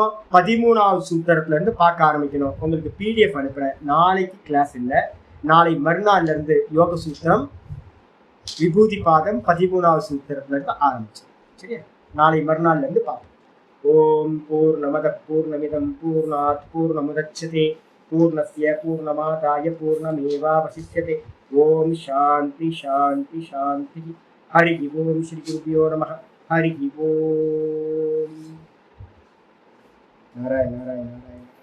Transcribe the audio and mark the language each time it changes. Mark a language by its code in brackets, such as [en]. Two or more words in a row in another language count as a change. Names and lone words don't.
[ta] 13வது சூத்திரத்துல இருந்து பார்க்க ஆரம்பிக்கணும். உங்களுக்கு PDF அனுப்புறேன். நாளைக்கு கிளாஸ் இல்லை, நாளை மறுநாள்ல இருந்து யோக சூத்திரம் விபூதி பாதம் 13வது சூத்திரத்துல இருந்து ஆரம்பிச்சு. சரியா? நாளை மறுநாள்ல இருந்து பார்ப்போம். [sa] ॐ पूर्णमदः पूर्णमिदं पूर्णात् पूर्णमुदच्यते पूर्णस्य पूर्णमादाय पूर्णमेवावशिष्यते. ॐ शान्तिः शान्तिः शान्तिः। हरि ॐ। श्री गुरुभ्यो नमः. हरि ॐ। नारायण नारायण नारायण.